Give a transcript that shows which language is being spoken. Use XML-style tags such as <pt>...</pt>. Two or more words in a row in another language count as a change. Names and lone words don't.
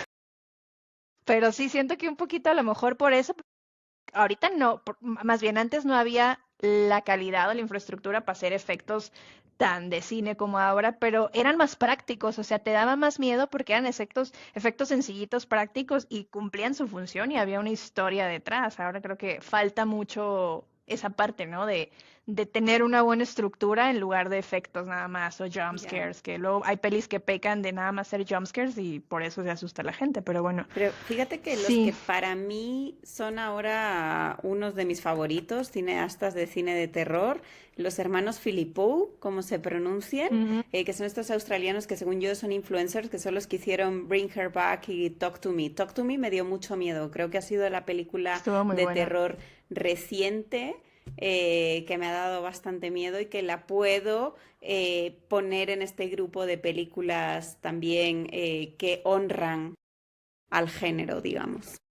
<es>Pero sí siento que un poquito a lo mejor por eso ahorita no, más bien antes no había la calidad o la infraestructura para hacer efectos tan de cine como ahora, pero eran más prácticos, o sea, te daba más miedo porque eran efectos sencillitos, prácticos y cumplían su función y había una historia detrás. Ahora creo que falta mucho esa parte, ¿no? De tener una buena estructura en lugar de efectos nada más o jump Ya. scares, que luego hay pelis que pecan de nada más hacer</es> <en>jump scares</en> <es>y por eso se asusta la gente, pero bueno, Pero fíjate que los que sí. para mí son ahora unos de mis favoritos, cineastas de cine de terror, los hermanos Philippou, como se pronuncian, Ujú. que son estos australianos que según yo son influencers, que son los que hicieron Bring Her Back y Talk to Me. Talk to Me me dio mucho miedo, creo que ha sido la película Estuvo muy de buena. terror reciente que me ha dado bastante miedo y que la puedo poner en este grupo de películas también que honran al género, digamos.</es>